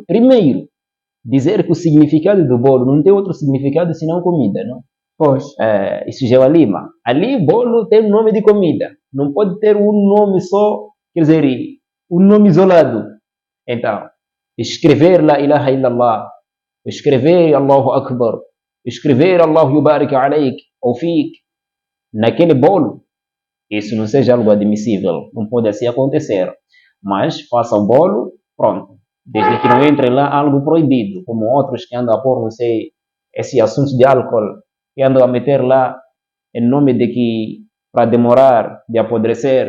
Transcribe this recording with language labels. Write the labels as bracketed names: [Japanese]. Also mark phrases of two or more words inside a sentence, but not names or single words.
[Portuguese] Primeiro, dizer que o significado do bolo não tem outro significado senão comida, não? Pois. Isso já é a lima. Ali, bolo tem um nome de comida. Não pode ter um nome só, quer dizer, um nome isolado. Então, escrever [Arabic] لا إله إلا الله, [Portuguese] escrever [Arabic] الله أكبر, [Portuguese] escrever [Arabic] الله يبارك عليك [Portuguese] ou Fik naquele bolo, isso não seja algo admissível. Não pode assim acontecer. Mas faça o bolo, pronto. Desde que não entre lá algo proibido, como outros que andam a pôr, não sei, esse assunto de álcool, que andam a meter lá em nome de que para demorar, de apodrecer.